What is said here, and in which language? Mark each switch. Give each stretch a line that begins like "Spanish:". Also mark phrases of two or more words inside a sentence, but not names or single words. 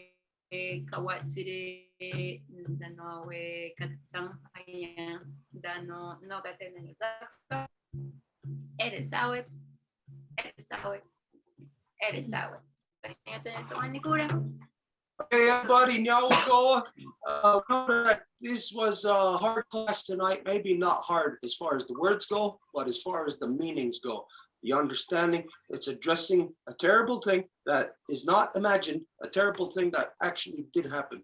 English: Kawatsire dano we katsang haya dano no gaten eres awet eres awet eres awet kanya so manikura. Okay, everybody, now we'll go. Know that this was a hard class tonight. Maybe not hard as far as the words go, but as far as the meanings go. The understanding, it's addressing a terrible thing that is not imagined, a terrible thing that actually did happen.